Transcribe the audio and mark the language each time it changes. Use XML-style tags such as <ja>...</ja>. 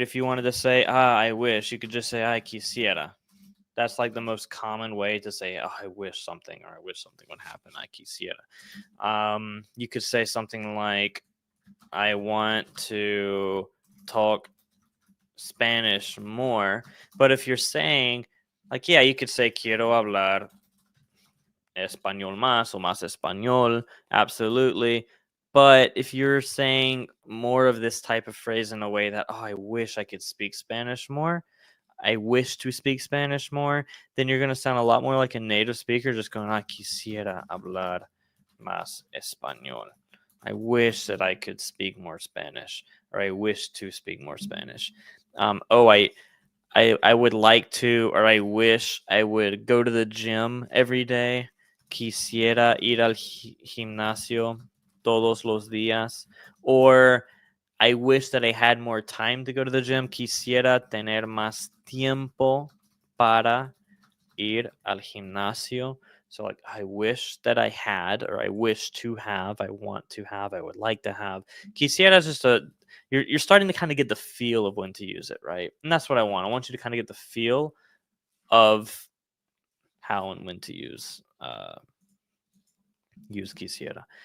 <en>If you wanted to say, I wish, you could just say, I quisiera. That's like the most common way to say, I wish something, or I wish something would happen. I quisiera. You could say something like, I want to talk Spanish more. But if you're saying, like, yeah, you could say,</en> <es>quiero hablar español más o más español.</es> <en>Absolutely. But if you're saying more of this type of phrase in a way that, I wish I could speak Spanish more, I wish to speak Spanish more, then you're going to sound a lot more like a native speaker, just going,</en> <es>quisiera hablar más español.</es> <en>I wish that I could speak more Spanish, or I wish to speak more Spanish. I would like to, or I wish I would go to the gym every day.</en> <es>Quisiera ir al gimnasio todos los días.</es> <en>Or I wish that I had more time to go to the gym.</en> <es>Quisiera tener más tiempo para ir al gimnasio.</es> <en>So, like, I wish that I had, or I wish to have, I want to have, I would like to have. Quisiera is just you're starting to kind of get the feel of when to use it, right? And that's what I want. I want you to kind of get the feel of how and when to use quisiera.</en>